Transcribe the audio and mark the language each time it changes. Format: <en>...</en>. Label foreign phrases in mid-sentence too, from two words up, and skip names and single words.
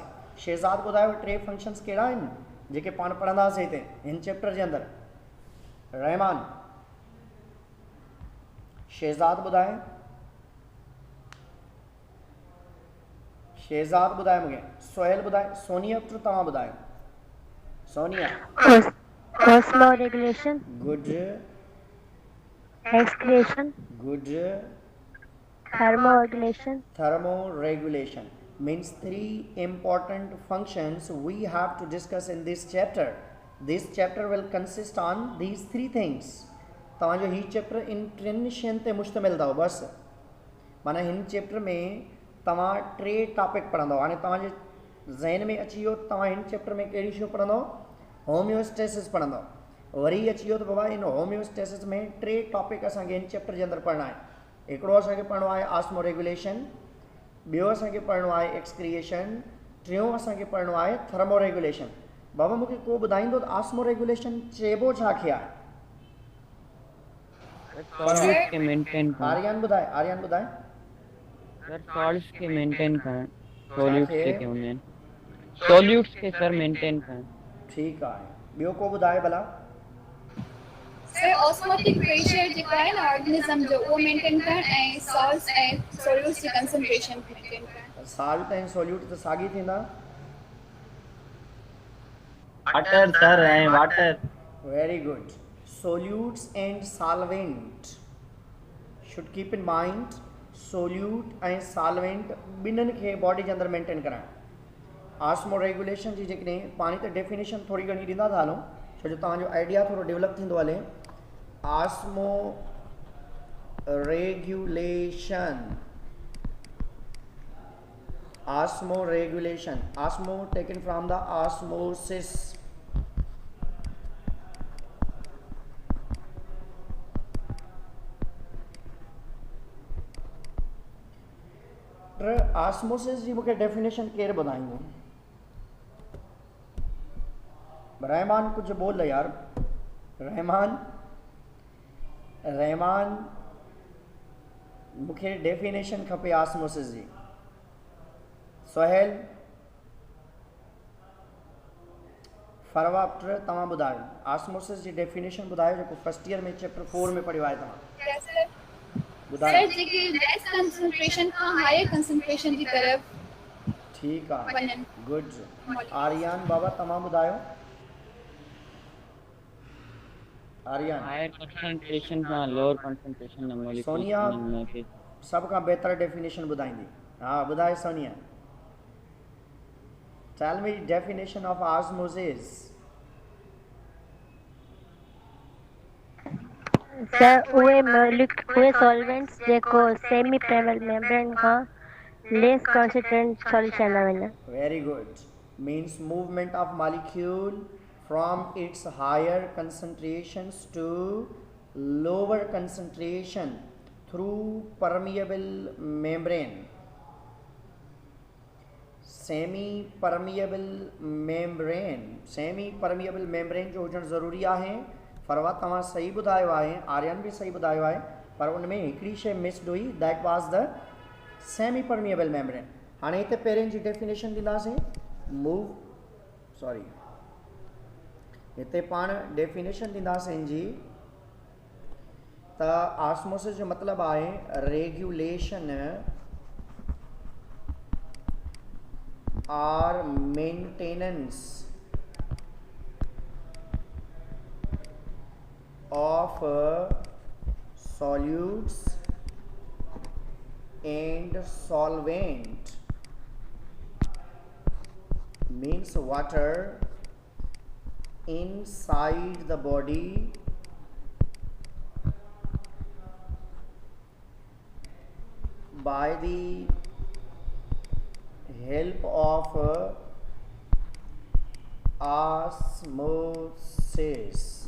<sd>शहज़ाद ॿुधायो टे फंक्शन्स कहिड़ा आहिनि जेके पाण पढ़ंदासीं हिते हिन चैप्टर जे अंदरि? रहमान, शहज़ाद ॿुधाए? शहज़ाद ॿुधाए मूंखे। सोहेल ॿुधाए? सोनिया पुत्र तव्हां ॿुधायो? सोनिया?</sd> <en>Osmoregulation. Good. Excretion. Good. Thermoregulation. Thermoregulation means three important functions we have to discuss in this chapter. This chapter will consist on these three things.</en> <sd>तव्हांजो ही चैप्टर इन टिनि शयुनि ते मुश्तमिल अथव बसि। माना हिन चैप्टर में तव्हां टे टॉपिक पढ़ंदव। हाणे तव्हांजे ज़हन में अची वियो तव्हां हिन चैप्टर में कहिड़ी शयूं पढ़ंदव? होम्योस्टैसिस पढ़ंदव। वरी अची वियो त बाबा इन होम्योस्टैसिस में टे टॉपिक असांखे हिन चैप्टर जे अंदरि पढ़ना आहे। हिकिड़ो असांखे पढ़णो आहे ऑस्मोरेगुलेशन, ॿियो असांखे पढ़णो आहे एक्सक्रिएशन, टियों असांखे पढ़णो आहे थर्मोरेगुलेशन। बाबा मूंखे को ॿुधाईंदो त ऑस्मोरेगुलेशन चइबो छा खे आहे? सॉल्यूट्स के मेंटेन करण। आर्यन ॿुधाए, आर्यन ॿुधाए। सर सॉल्ट्स के मेंटेन करण, सॉल्यूट्स के हूंदा आहिनि, सॉल्यूट्स के सर मेंटेन करण। ठीकु आहे, ॿियो को ॿुधाए भला? सर</sd> <en>osmotic pressure</en> <sd>जेको आहे न ऑर्गेनिज्म जो उहो मेंटेन करण ऐं सॉल्ट्स ऐं सोल्यूट्स जी कंसंट्रेशन मेंटेन करण। साल्ट ऐं सोल्यूट त साॻी थींदा? वाटर सर ऐं वाटर।</sd> <en>Very good. Solutes and solvent should keep in mind</en> <sd>सोल्यूट ऐं सॉल्वेंट ॿिन्हिनि खे बॉडी जे अंदरि मेंटेन कराइणु। ऑस्मो रेगुलेशन जी जेकॾहिं पाणी त डेफिनेशन थोरी घणी ॾींदा था हलूं छो जो तव्हांजो आइडिया थोरो डेवलप थींदो हले। ऑस्मो रेगुलेशन,</sd> <en>osmo regulation, osmo taken from the osmosis, osmosis</en> <sd>जी मूंखे डेफिनेशन केर ॿुधाईंदो?</sd> <ur>رحمان کچھ بول یار,</ur> <sd>रहमान मूंखे डेफिनेशन खपे ऑस्मोसिस जी। सोहेल फरवा पुट तव्हां ॿुधायो ऑस्मोसिस जी डेफिनेशन ॿुधायो जेको</sd> <en>first year</en> <sd>में चैप्टर 4 में पढ़ियो आहे तव्हां सर ॿुधायो। जेके</sd> <en>less concentration</en> <sd>खां</sd> <en>higher concentration</en> <sd>जी तरफ ठीकु आहे, वञनि। गुड। आर्यन बाबा तव्हां ॿुधायो। आर्यन</sd> <en>higher concentration</en> <sd>खां</sd> <en>lower concentration</en> <sd>में मॉलिक्यूल्स सोनिया वञनि खे सभ खां बहितर डेफिनेशन ॿुधाईंदी। हाँ ॿुधाए सोनिया।</sd> <en>Tell me definition of osmosis.</en> <sd>सर उहे सॉल्वेंट्स जेको</sd> <en>semi permeable membrane</en> <sd>खां</sd> <en>less concentrated solution</en> <sd>में वञनि।</sd> <en>Very good. Means movement of molecule from its higher concentrations to lower concentration through permeable membrane. semi permeable membrane</en> <sd>जो हुजणु ज़रूरी आहे। फरवा तव्हां सही ॿुधायो आहे, आर्यन बि सही ॿुधायो आहे, पर उन में हिकिड़ी शइ मिस्ड हुई,</sd> <en>that was the semi permeable membrane.</en> <sd>हाणे हिते पहिरें जी डेफिनेशन ॾींदासीं हिते पाण डेफिनेशन ॾींदासीं जी त ऑस्मोसिस जो मतिलबु आहे रेगुलेशन</sd> <en>or maintenance of solutes and solvent, means water inside the body by the help of osmosis.</en>